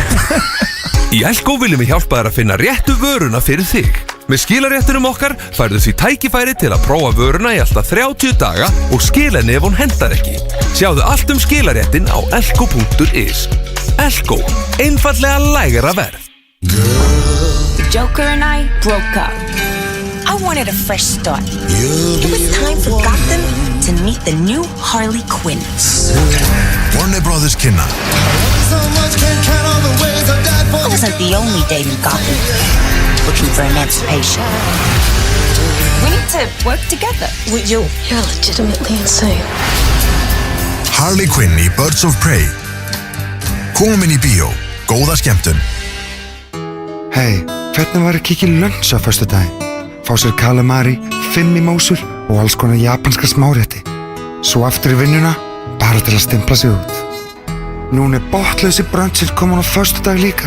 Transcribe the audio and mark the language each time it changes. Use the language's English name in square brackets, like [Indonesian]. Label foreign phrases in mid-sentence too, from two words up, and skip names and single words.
[Icelandic] Í Elko viljum við hjálpa þér að finna réttu vöruna fyrir þig. Með skilaréttunum okkar færðu því tækifæri til að prófa vöruna í alltaf 30 daga og skila henni ef hún hendar ekki. Sjáðu allt skilaréttin á elko.is. Elko, einfallega lægra verð. [English] The Joker and I broke up. I wanted a fresh start. It was time for Gotham to meet the new Harley Quinn. [Icelandic] Warner Brothers kynna [English] I wasn't the only date in Gotham looking for emancipation. We need to work together. With you. You're legitimately insane. [Icelandic] Harley Quinn í Birds of Prey. Komin í bíó. Góða skemmtun. Hei, hvernig var að kíkja í lunch á föstudaginn? Fá sér calamari, 5 mimósur og alls konar japanska smárétti. Svo aftur í vinnuna, bara til að stimpla sig út. Núna er botnlausi brunchið komin á föstudag líka.